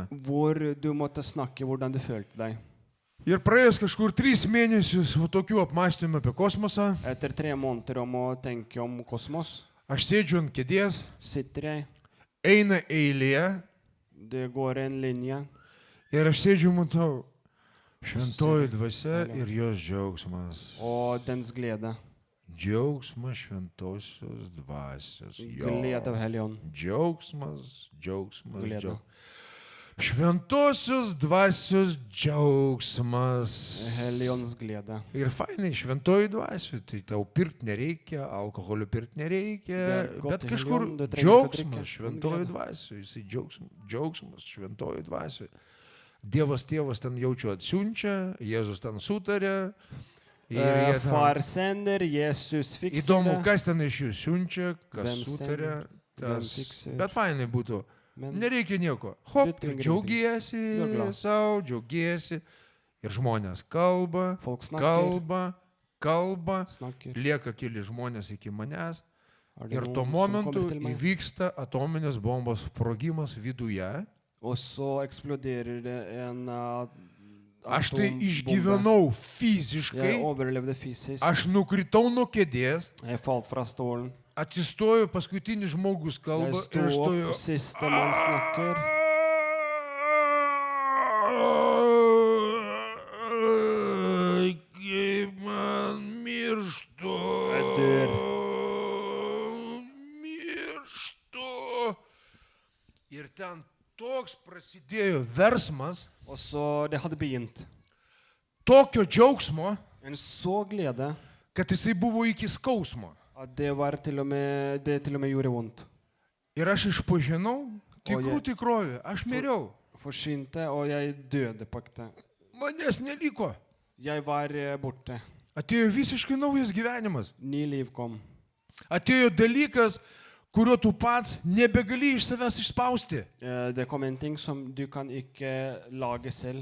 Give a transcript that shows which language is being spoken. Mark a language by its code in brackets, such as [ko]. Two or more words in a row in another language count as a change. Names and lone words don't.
[no] Hvor du måtte snakke hvordan du følte deg. [lt] Ir praėjus kažkur 3 mėnesius tokių apmąstymų apie kosmosą, [no] Etter 3 måneder om å tenke om kosmos, [lt] aš sėdžiu ant kėdės, [no] sitter jeg, [lt] eina eilė [no] det går en linje, [lt] ir aš sėdžiu, matau, šventoji dvasia ir jos džiaugsmas. [no] og dens glede. [lt] Džiaugsmas šventosios dvasios. [no] Glede av Hellig Ånd. [lt] Džiaugsmas. [no] Glede. [lt] Šventosios dvasios džiaugsmas. [no] Hellig Ånds glede. [lt] Ir fainai, šventoji dvasia, tai tau pirkti nereikia, alkoholio pirkti nereikia, [no] Det er godt [lt] bet [no] i [lt] kažkur [no] Hellig Ånd, du trenger ikke å drikke, [lt] džiaugsmas, [no] men [lt] šventoji [no] glede. [lt] dvasia, jisai džiaugsmas, šventoji dvasia. Dievas tėvas ten jaučiu atsiunčia, Jėzus ten sutarė. Ir jie ten, [no] Far sender, Jesus fikser [lt] įdomu, [no] det. [lt] kas ten iš jų siunčia, kas [no] Hvem [lt] sutarė. [no] sender, hvem [lt] Tas, [no] fikser. [lt] bet fainai būtų. [no] Men [lt] Nereikia nieko. Hop, [no] Du trenger [lt] džiaugiesi [no] Du er glad. [lt] savo, džiaugiesi. Ir žmonės kalba, [no] folk snakker, [lt] kalba. [no] snakker. [lt] Lieka keli žmonės iki manęs. [no] Er det [lt] Ir [no] noen [lt] tuo [no] som [lt] momentu [no] kommer til meg? [lt] įvyksta atominės bombos sprogimas viduje. [no] Og så eksploderer det en [lt] Aš tai [no] atombombe. [lt] išgyvenau [no] Jeg [lt] fiziškai. [no] overlevde fysisk. [lt] Aš nukritau nuo kėdės. [no] Jeg falt fra stolen. [lt] Atsistoju, paskutinis žmogus [no] Jeg [lt] kalba [no] sto [lt] ir aš stoju. [no] opp, siste mann snakker. [lt] Kaip man mirštu. [no] Jeg dør. [lt] Mirštu. Ir ten toks prasidėjo versmas, [no] Og så det hadde begynt. [lt] tokio džiaugsmo, [no] En så glede [lt] kad jisai buvo iki skausmo. [no] at det til og med gjorde vondt. [lt] Ir aš išpažinau tikrų je- tikrovę. Aš miriau. [no] Forsynte, og jeg døde på ekte. [lt] Manęs neliko. [no] Jeg var borte. [lt] Atėjo visiškai naujas gyvenimas. [no] Ny liv kom. [lt] Atėjo dalykas, kurio tu pats nebegali iš savęs išspausti. [no] Det kom en ting som du kan ikke lage selv.